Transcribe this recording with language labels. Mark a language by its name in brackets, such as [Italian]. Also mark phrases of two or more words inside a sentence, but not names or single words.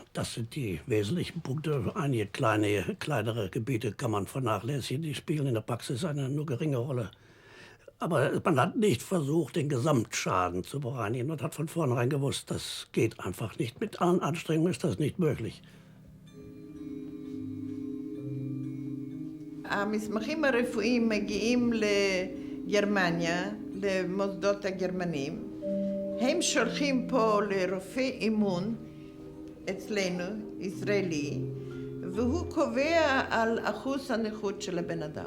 [German] Das sind die wesentlichen Punkte. Einige kleinere Gebiete kann man vernachlässigen. Die spielen in der Praxis eine nur geringe Rolle. Aber man hat nicht versucht, den Gesamtschaden zu bereinigen und hat von vornherein gewusst, das geht einfach nicht. Mit allen Anstrengungen ist das nicht möglich. [Hebrew] המסמכים הרפואיים מגיעים לגרמניה, למוסדות הגרמנים. הם שולחים פה לרופא אימון אצלנו, ישראלי, והוא קובע על אחוז הנכות של הבן אדם.